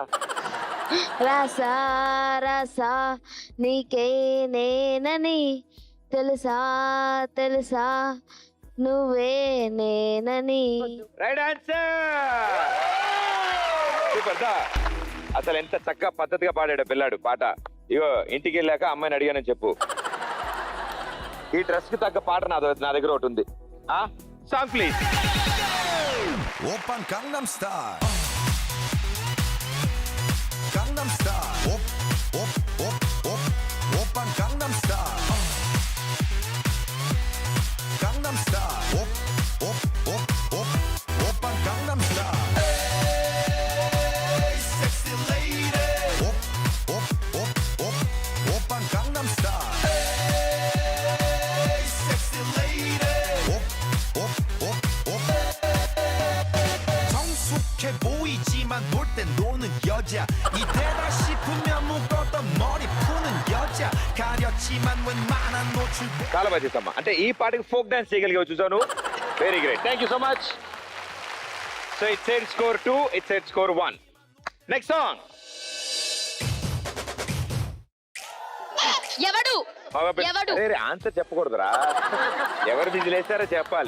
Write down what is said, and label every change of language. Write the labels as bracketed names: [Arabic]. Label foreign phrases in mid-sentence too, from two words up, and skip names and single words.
[Telugu] రాసా రాసా నీకే నేనని తెలుసా తెలుసా నువ్వే నేనని. [English] Right answer. Super దా. [Telugu] అసలు ఎంత చక్కగా పద్ధతిగా పాడాడు పిల్లాడు పాట. ఇగో ఇంటికి వెళ్ళాక అమ్మాయిని అడిగానని చెప్పు. ఈ డ్రెస్ కి తగ్గ పాట నా దగ్గర ఒకటి ఉంది. [English] Song please. Open Gangnam Style. Gangnam Style. Open Gangnam Style. Gangnam Style. Open Gangnam Style. Hey, sexy lady. Open Gangnam Style. Hey, sexy lady. [Korean] 성숙해 보이지만 놀 땐 노는 여자 이때다 싶으면 묶었던 머리 푸는 여자 가렸지만 웬만한 노출. [Telugu] చాలా బాగా చేస్తామ్మా. అంటే ఈ పాటకి [English] folk dance [Telugu] చేయగలిగా చూసాను. [English] Very great. Thank you so much. So it side score 2, it side score 1. Next song. [Telugu] ఎవడు ఆన్సర్ చెప్పకూడదురా. ఎవరు విజిలేశారో చెప్పాలి.